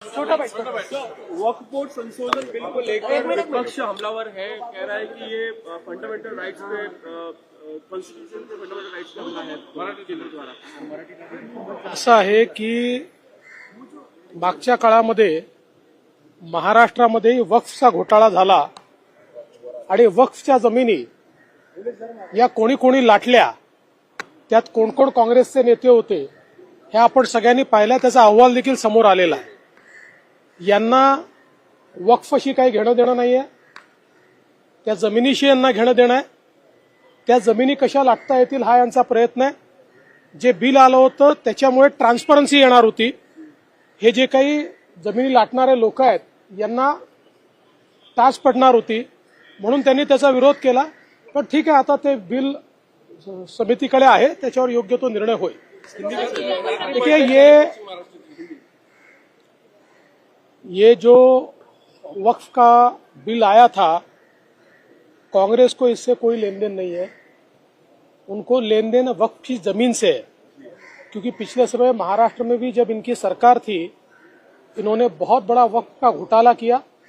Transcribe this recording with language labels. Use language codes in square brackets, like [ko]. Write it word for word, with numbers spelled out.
[hi] छोटा वक्फ संशोधन बिल को लेकर विपक्ष हमलावर है, कह रहा है कि ये फंडामेंटल राइट्स पे कॉन्स्टिट्यूशन पे फंडामेंटल राइट्स पे हमला है मराठी केंद्र द्वारा। [mr] असं आहे की मागच्या काळामध्ये महाराष्ट्रामध्ये वक्फचा घोटाळा झाला आणि वक्फच्या जमिनी या कोणी कोणी लाटल्या, त्यात कोण कोण काँग्रेसचे नेते होते हे आपण सगळ्यांनी पाहिलं. त्याचा अहवाल देखील समोर आलेला आहे. यांना वक्फशी काही घेणं देणं नाहीये, त्या जमिनीशी यांना घेणं देणं आहे. त्या जमिनी कशा लाटता येतील हा यांचा प्रयत्न आहे. जे बिल आलं होतं त्याच्यामुळे ट्रान्सपरन्सी येणार होती. हे जे काही जमिनी लाटणारे लोक आहेत यांना तास पडणार होती, म्हणून त्यांनी त्याचा विरोध केला. पण ठीक आहे, आता ते बिल समितीकडे आहे, त्याच्यावर योग्य तो निर्णय होईल. [hi] ये ये जो वक्फ का बिल आया था, कांग्रेस को इससे कोई लेन देन नहीं है. उनको लेन देन वक्फ की जमीन से है, क्योंकि पिछले समय महाराष्ट्र में भी जब इनकी सरकार थी इन्होंने बहुत बड़ा वक्फ का घोटाला किया.